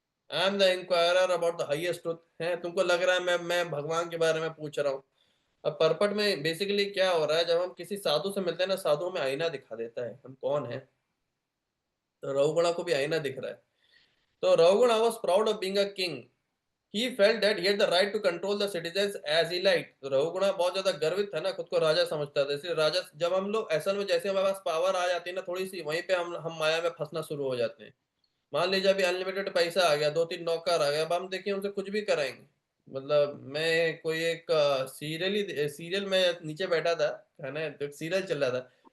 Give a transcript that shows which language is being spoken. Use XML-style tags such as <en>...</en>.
<en>I am the inquirer about the highest truth</en> <hi>है, तुमको लग रहा है मैं भगवान के बारे में पूछ रहा हूँ। अब परपट में बेसिकली क्या हो रहा है, जब हम किसी साधु से मिलते हैं ना, साधु हमें आईना दिखा देता है हम कौन है। तो रघुगणा को भी आईना दिख रहा है।</hi> <en>तो Raghugana was proud of being a king. He felt that he had the right to control the citizens as he liked।</en> <hi>तो रघुगणा बहुत ज्यादा गर्वित था ना, खुद को राजा समझता था। इसलिए राजा, जब हम लोग असल में जैसे हमारे पास पावर आ जाती है ना थोड़ी सी, वहीं पे हम माया में फंसना शुरू हो जाते हैं। मान लीजिए अभी अनलिमिटेड पैसा आ गया, 2-3 नौकर आ गया, अब हम देखिए उनसे कुछ भी कराएंगे। मतलब मैं कोई एक सीरियल में नीचे बैठा था, है ना, तो सीरियल चल रहा था।</hi>